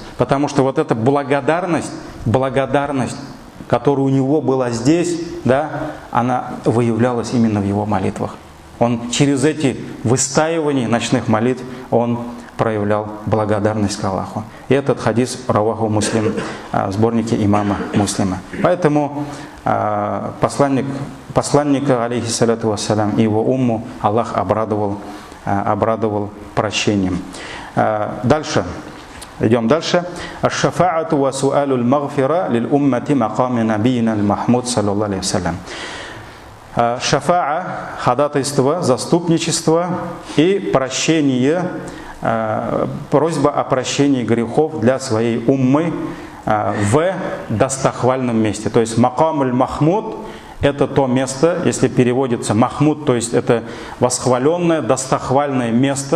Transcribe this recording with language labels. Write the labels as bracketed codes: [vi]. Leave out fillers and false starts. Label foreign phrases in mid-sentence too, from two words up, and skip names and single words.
[ru] Потому что вот эта благодарность, которая у него была здесь, да, она выявлялась именно в его молитвах. Он через эти выстаивания ночных молитв, он проявлял благодарность к Аллаху. И этот хадис раваху Муслим в сборнике имама Муслима. Поэтому посланника, [ar] عليه الصلاة والسلام, [ru] и его умму Аллах обрадовал прощением. Дальше. Идем дальше. [ar] الشفاعة وسؤال المغفرة للأمة مقام نبينا المحمود صلى الله عليه وسلم. [ru] Шафаа, ходатайство, заступничество и прощение, просьба о прощении грехов для своей уммы в достохвальном месте. То есть [ar] مقام المحمود [ru] — это то место, если переводится Махмуд, то есть это восхваленное, достохвальное место.